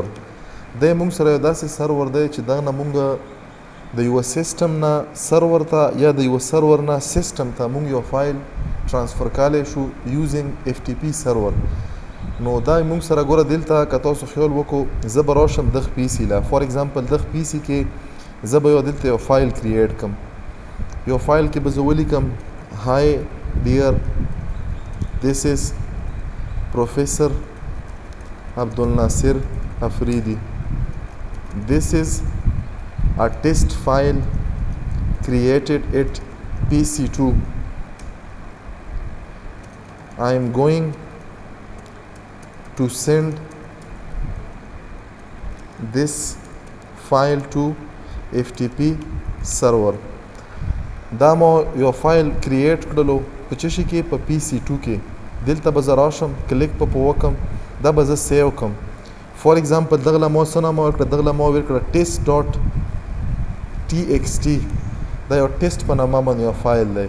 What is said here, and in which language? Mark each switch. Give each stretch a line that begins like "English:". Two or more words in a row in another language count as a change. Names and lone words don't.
Pashto: دی موږ سره یو داسې سرور دی چې دا نه موږ د یوه سیسټم نه سرور ته یا د یوه سرور نه سیسټم ته موږ یو فایل ټرانسفر کولی شو
English: using FTP server.
Pashto: نو دا موږ سره ګوره دلته که تاسو خیال وکړو زه به راشم دغه PC له
English: for example
Pashto: دغه PC کې زه به دلته یو فایل کریټ کړم. یو فایل کې به زه ولیکم
English: hi dear this is Professor Abdul Nasir Afridi. This is a test file created at PC2. I am going to send this file to FTP server.
Pashto: دا ما یو فایل کریټ کړلو په څه شي کې؟ په PC2 کې. دلته به زه راشم کلیک په وکم دا به زه سیو کم.
English: for example
Pashto: دغه له ما څه نامه ورکړه؟ دغه له ما ورکړه test.txt. دا یو ټیسټ په نامه باندې یو فایل دی.